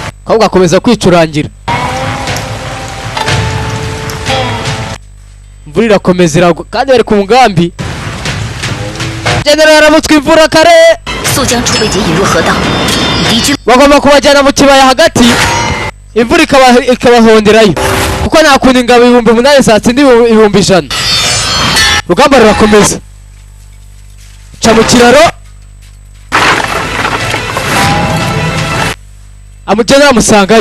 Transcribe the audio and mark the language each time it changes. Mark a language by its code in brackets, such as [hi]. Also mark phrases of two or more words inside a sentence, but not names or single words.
[rw] ahubwo akomeza kwicurangira. Imvura irakomeza iragwa kandi bari ku mugambi. General yarabutswe imvura kare. [zh] 速将储备节引入河道，敌军 [rw] bagomba kubajyana mu kibaya hagati, imvura ikabahonderayo kuko nta kuntu ingabo 8,000 zatsinda 100,000. Urugamba rurakomeza, ca mu kiraro, amujyana amusangayo.